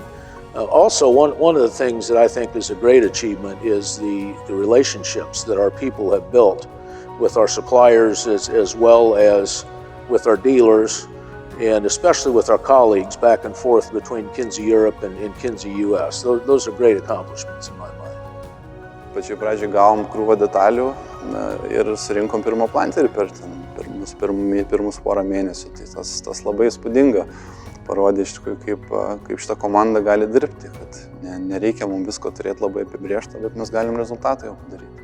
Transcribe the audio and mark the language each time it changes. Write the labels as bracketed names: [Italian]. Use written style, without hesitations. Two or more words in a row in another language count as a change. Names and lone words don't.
[English] Also, one of the things that I think is a great achievement is the relationships that our people have built with our suppliers as well as with our dealers, and especially with our colleagues back and forth between Kinze Europe and Kinze US. Those are great accomplishments in my mind. [Lithuanian] Pačioj pradžioj gavom krūvą detalių ir surinkom pirmą planterį per pirmus porą mėnesių. Tai tas labai įspūdinga. Parodė iš tikrųjų, kaip šita komanda gali dirbti, kad nereikia mums visko turėti labai apibrėžta, bet mes galim rezultatą jau padaryti.